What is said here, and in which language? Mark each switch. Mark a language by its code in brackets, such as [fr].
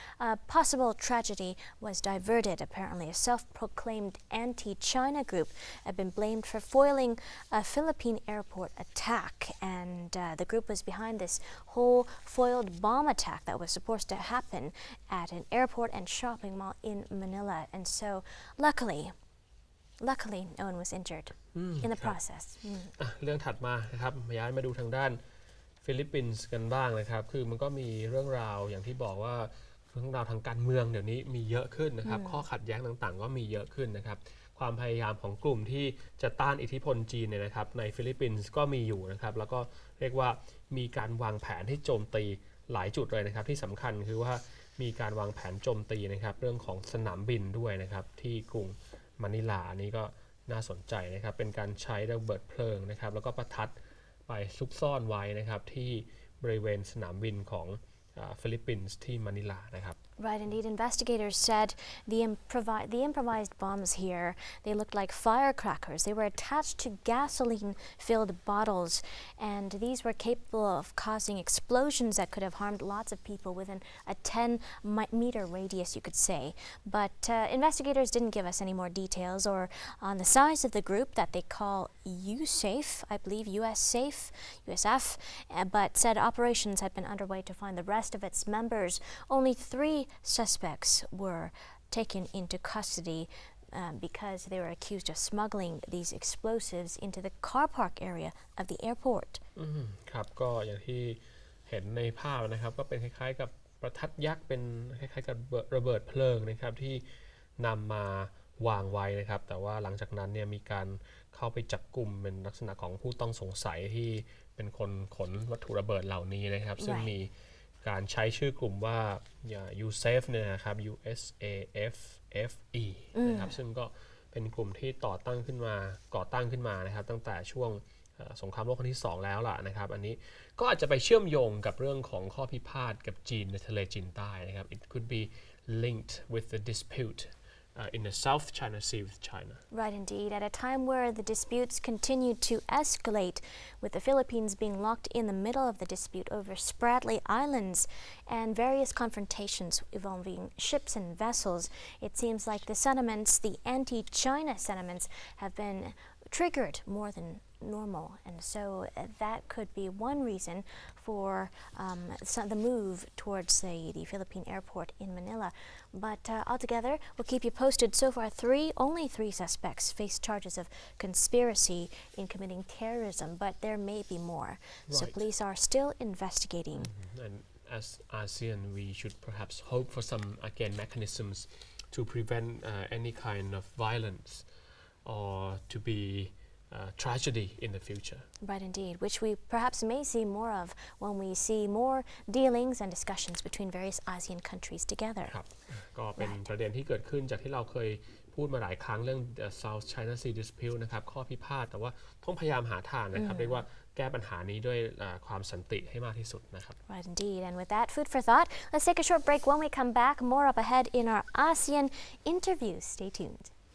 [en] A possible tragedy was diverted. Apparently, a self-proclaimed anti-China group had been blamed for foiling a Philippine airport attack, and the group was behind this whole foiled bomb attack that was supposed to happen at an airport and shopping mall in Manila. And so, luckily, no one was injured in the process. [th] เรื่องถัดมานะครับย้ายมาดูทางด้านฟิลิปปินส์กันบ้างนะครับคือมันก็มีเรื่องราวอย่างที่บอกว่าเรื่องราวทางการเมืองเดี๋ยวนี้มีเยอะขึ้นนะครับข้อขัดแย้งต่างๆก็มีเยอะขึ้นนะครับความพยายามของกลุ่มที่จะต้านอิทธิพลจีนเนี่ยนะครับในฟิลิปปินส์ก็มีอยู่นะครับแล้วก็เรียกว่ามีการวางแผนที่โจมตีหลายจุดเลยนะครับที่สำคัญคือว่ามีการวางแผนโจมตีนะครับเรื่องของสนามบินด้วยนะครับที่กรุง มะนิลานี่ก็น่าสนใจนะครับเป็นการใช้ระเบิดเพลิงนะครับแล้วก็ประทัดไปซุกซ่อนไว้นะครับที่บริเวณสนามบินของฟิลิปปินส์ที่มะนิลานะครับ [en] Right, indeed. Investigators said the improvised bombs here, they looked like firecrackers. They were attached to gasoline-filled bottles, and these were capable of causing explosions that could have harmed lots of people within a 10-meter radius, you could say. But investigators didn't give us any more details or on the size of the group that they call USAFE, I believe USF, but said operations had been underway to find the rest of its members. Only 3 suspects were taken into custody because they were accused of smuggling these explosives into the car park area of the airport. [th] ครับก็อย่างที่เห็นในภาพนะครับก็เป็นคล้ายๆกับประทัดยักษ์เป็นคล้ายๆกับระเบิดเพลิงนะครับที่นำมาวางไว้นะครับแต่ว่าหลังจากนั้นเนี่ยมีการเข้าไปจับกลุ่มเป็นลักษณะของผู้ต้องสงสัยที่เป็นคนขนวัตถุระเบิดเหล่านี้นะครับซึ่งมีการใช้ชื่อกลุ่มว่า USAFE เนี่ยนะครับ USAFE นะครับซึ่งก็เป็นกลุ่มที่ก่อตั้งขึ้ นมานะครับตั้งแต่ช่วงสงครามโลกครั้งที่2แล้วล่ะนะครับอันนี้ก็อาจจะไปเชื่อมโยงกับเรื่องของข้อพิพาทกับจีนในทะเลจีนใต้นะครับ [en] It could be linked with the dispute in the South China Sea with China. Right, indeed. At a time where the disputes continued to escalate, with the Philippines being locked in the middle of the dispute over Spratly Islands and various confrontations involving ships and vessels, it seems like the anti-China sentiments have been triggered more than normal, and so that could be one reason for the move towards the Philippine airport in Manila. But altogether, we'll keep you posted. So far, only three suspects face charges of conspiracy in committing terrorism, but there may be more. Right. So police are still investigating. And as ASEAN, we should perhaps hope for some, again, mechanisms to prevent any kind of violence or to be tragedy in the future. Right, indeed, which we perhaps may see more of when we see more dealings and discussions between various ASEAN countries together. [th] ครับก็เป็นประเด็นที่เกิดขึ้นจากที่เราเคยพูดมาหลายครั้งเรื่อง South China Sea Dispute นะครับข้อพิพาทแต่ว่าต้องพยายามหาทางนะครับเรียกว่าแก้ปัญหานี้ด้วยความสันติให้มากที่สุดนะครับ [en] Right, indeed. And with that, food for thought, let's take a short break. When we come back, more up ahead in our ASEAN interview. Stay tuned.